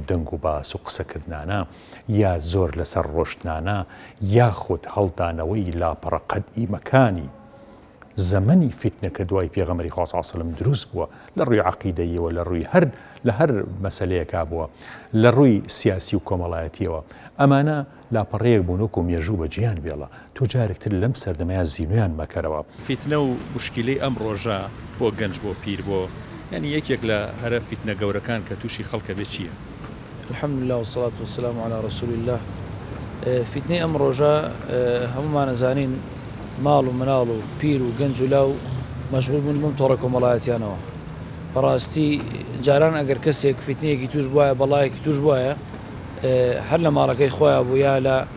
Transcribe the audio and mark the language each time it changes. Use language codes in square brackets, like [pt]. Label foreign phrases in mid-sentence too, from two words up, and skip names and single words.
[ckb] دەنگ و باس و قسەکردانە یا زۆر لەسەر ڕۆشتنانە یاخود هەڵدانەوەی لاپەڕە قەدئیمەکانی زەمەنی فیتنەکە دوای پێغەمبەری خوا [ar] صلی الله علیه و سلم [ckb] دروست بووە لە ڕووی عەقیدەیەوە لە ڕووی هەر مەسەلەیەکا بووە لە ڕووی سیاسی و کۆمەڵایەتیەوە ئەمانە لاپەڕەیەک بوون وەکو مێژوو بە جیهان بێڵە تۆ جارێکتر لەم سەردەمەیە زینویان مەکەرەوە فیتنە و مشکلەی ئەم ڕۆژە بۆ گەنج بۆ پیر بۆ یعنی یەکێک لە هەرە فیتنە گەورەکان کە تووشی خەڵکە بێ چییە؟ [ar] الحمد لله والصلاة والسلام على رسول الله [ckb] فیتنەی ئەم ڕۆژە هەمومان ئەزانین ماڵ و مناڵ و پیر و گەنج و لاو مەشغول بوون بەم تۆڕە کۆمەڵایەتیانەوە بەڕاستی جاران ئەگەر کەسێک فیتنەیەکی توش بواە بەڵایەکی توش بواە هەر لە ماڵەکەی خۆیان بوو یا لە